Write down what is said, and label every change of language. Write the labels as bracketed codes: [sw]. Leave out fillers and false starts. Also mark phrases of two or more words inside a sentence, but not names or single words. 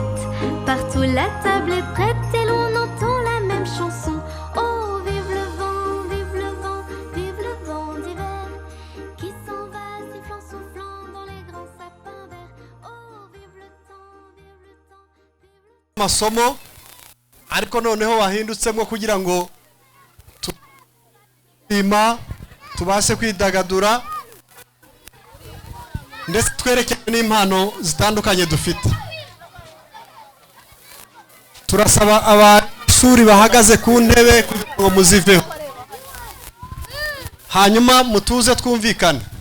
[fr] Partout la table est prête et l'on entend la même chanson. Oh, vive le vent, vive le vent, vive le vent d'hiver qui s'en va sifflant, soufflant dans les grands sapins verts. Oh, vive le temps, vive le temps, vive le temps. [rw] Masomo ariko noneho wahindutsemo kugira ngo ima tubashe kwidagadura ndetse twerekane n'impano zitandukanye dufite. Turasaba abashuri bahagaze ku ntebe kugira ngo muziveho, hanyuma mutuze twumvikane.